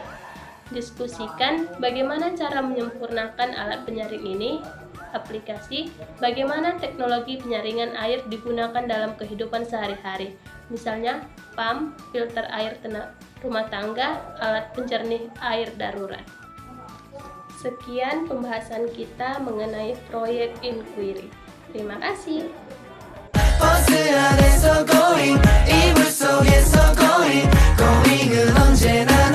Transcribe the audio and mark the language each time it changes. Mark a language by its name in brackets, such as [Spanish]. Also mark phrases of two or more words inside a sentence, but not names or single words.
[Indonesian] Diskusikan bagaimana cara menyempurnakan alat penyaring ini, aplikasi, bagaimana teknologi penyaringan air digunakan dalam kehidupan sehari-hari, misalnya pump, filter air rumah tangga, alat penjernih air darurat. Sekian pembahasan kita mengenai proyek inquiry. Terima kasih. [Korean] 버스 안에서 going 이불 속에서 [English] going going [Korean] 은 언제나